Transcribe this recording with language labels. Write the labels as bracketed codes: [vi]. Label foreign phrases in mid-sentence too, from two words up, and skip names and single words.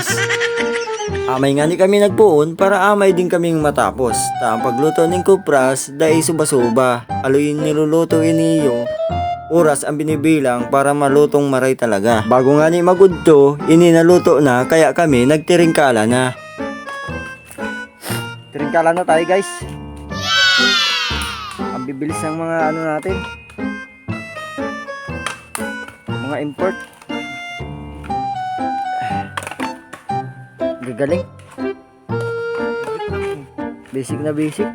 [bik] Amay nga ni kami nagpuon para amay din kaming matapos. [tl] Ang pagluto ng Kupras, dahil suba-suba. Aloy niluluto iniyo, oras ang binibilang para malutong maray talaga. [bik] Bago nga ni magudto, ininaluto na kaya kami nagtiringkala na. [tl] Tiringkala na tayo guys. Ang bibilis ng mga ano natin. Mga import. Gagaling. Basic na basic.